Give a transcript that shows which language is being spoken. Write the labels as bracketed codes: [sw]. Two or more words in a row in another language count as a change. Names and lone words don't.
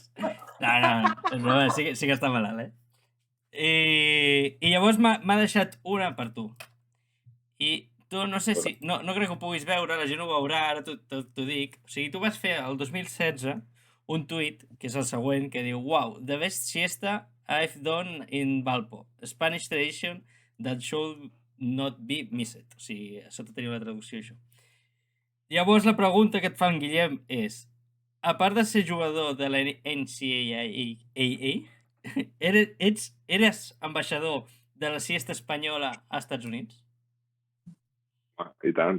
[ca] No, sí que està malalt, I llavors m'ha deixat una per tu. I tu no sé si... No crec que ho puguis veure, la gent ho veurà, ara t'ho dic. O sigui, tu vas fer el 2016 un tuit, que és el següent, que diu: [en] "Wow, the best siesta I've done in Valpo. Spanish tradition that should not be missed." [ca] O sigui, a sota tenia una traducció, això. Llavors, la pregunta que et fa en Guillem és: a part de ser jugador de la NCAA, eres ambaixador de la siesta espanyola als Estats Units? I tant.